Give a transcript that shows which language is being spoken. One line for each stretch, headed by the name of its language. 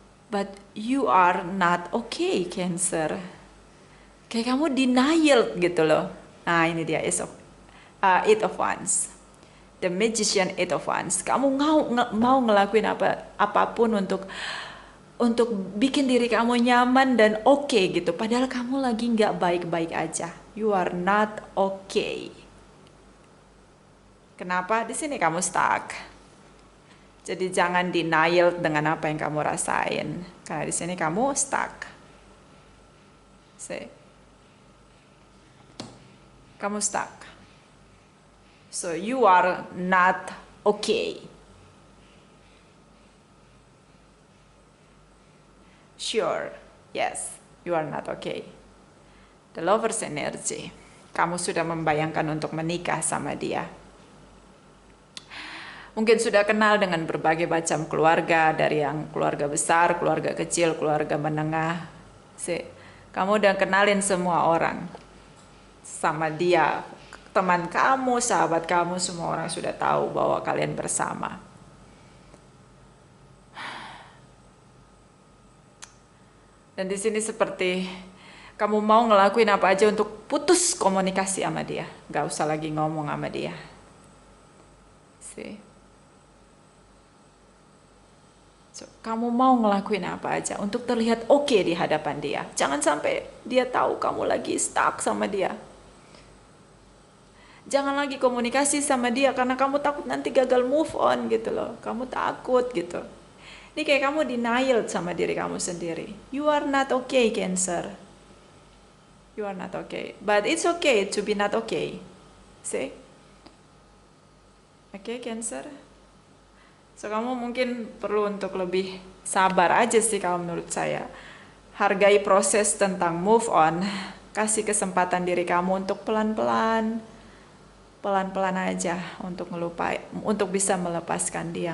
English: But you are not okay,
Indonesian: Cancer. Kayak kamu denial gitu loh. Nah ini dia, Eight of Wands. The Magician, Eight of Wands. Kamu mau ngelakuin apapun untuk bikin diri kamu nyaman dan oke gitu. Padahal kamu lagi nggak baik-baik aja.
English: You are not okay.
Indonesian: Kenapa? Di sini kamu stuck. Jadi jangan denial dengan apa yang kamu rasain. Karena di sini kamu stuck. See? Kamu stuck.
English: So you are not okay. Sure, yes, you are not okay. The Lovers energy.
Indonesian: Kamu sudah membayangkan untuk menikah sama dia. Mungkin sudah kenal dengan berbagai macam keluarga, dari yang keluarga besar, keluarga kecil, keluarga menengah. Kamu udah kenalin semua orang sama dia. Teman kamu, sahabat kamu, semua orang sudah tahu bahwa kalian bersama. Dan di sini seperti kamu mau ngelakuin apa aja untuk putus komunikasi sama dia. Gak usah lagi ngomong sama dia. So, kamu mau ngelakuin apa aja untuk terlihat oke di hadapan dia. Jangan sampai dia tahu kamu lagi stuck sama dia. Jangan lagi komunikasi sama dia karena kamu takut nanti gagal move on gitu loh. Kamu takut gitu. Ini kayak kamu denial sama diri kamu sendiri.
English: You are not okay, Cancer. You are not okay. But it's okay to be not okay. See? Okay, Cancer?
Indonesian: So, kamu mungkin perlu untuk lebih sabar aja sih kalau menurut saya. Hargai proses tentang move on. Kasih kesempatan diri kamu untuk pelan-pelan aja untuk untuk bisa melepaskan dia.